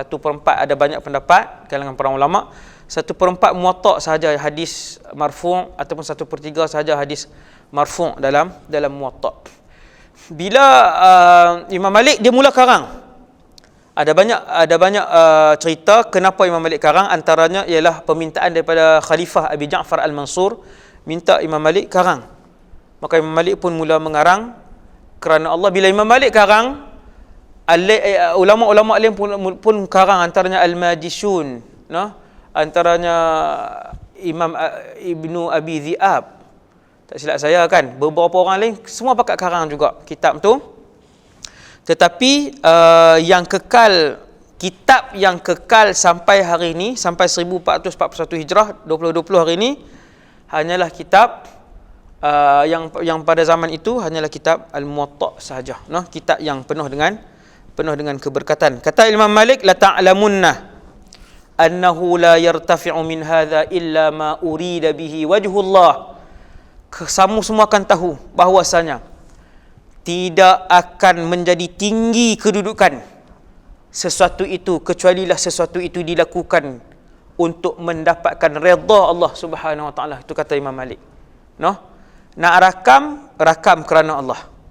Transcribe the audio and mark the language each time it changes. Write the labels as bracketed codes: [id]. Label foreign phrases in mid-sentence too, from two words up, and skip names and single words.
[ms] Ada banyak pendapat kalangan para ulama, 1/4 Muwatta' sahaja hadis marfu' ataupun 1/3 sahaja hadis marfu' dalam Muwatta'. Bila Imam Malik dia mula karang, ada banyak cerita kenapa Imam Malik karang. Antaranya ialah permintaan daripada Khalifah Abi Ja'far Al-Mansur, minta Imam Malik karang. Maka Imam Malik pun mula mengarang kerana Allah. Bila Imam Malik karang, ulama-ulama lain pun karang, antaranya Al-Majishun, antaranya Imam Ibnu Abi Dhi'ab, tak silap saya kan, beberapa orang lain semua pakat karang juga kitab tu. Tetapi kitab yang kekal sampai hari ini, sampai 1441 Hijrah 2020 hari ini, hanyalah kitab yang pada zaman itu hanyalah kitab Al-Muwatta' sahaja. Kitab yang penuh dengan penuh dengan keberkatan. [ar] Kata Imam Malik, لتعلمن أنه لا يرتفع من هذا إلا ما أريد به وجه الله. [ms] Kamu semua akan tahu bahwasanya tidak akan menjadi tinggi kedudukan sesuatu itu kecualilah sesuatu itu dilakukan untuk mendapatkan redha Allah [ar] سبحانه وتعالى. [ms] Itu kata Imam Malik. Nak rakam kerana Allah.